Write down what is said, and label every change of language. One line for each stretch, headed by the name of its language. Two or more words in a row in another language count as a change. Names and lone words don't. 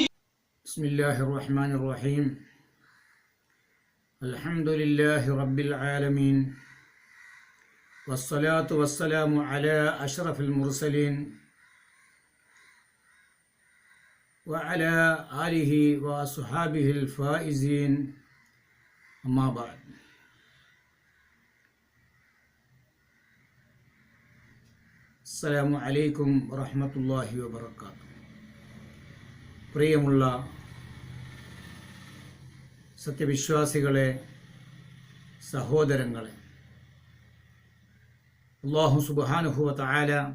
Arabic: بسم الله الرحمن الرحيم الحمد لله رب العالمين والصلاة والسلام على أشرف المرسلين وعلى آله وأصحابه الفائزين أما بعد. السلام عليكم ورحمة الله وبركاته.
Malayalam: പ്രിയമുള്ള സത്യവിശ്വാസികളെ, സഹോദരങ്ങളെ,
Arabic: الله سبحانه وتعالى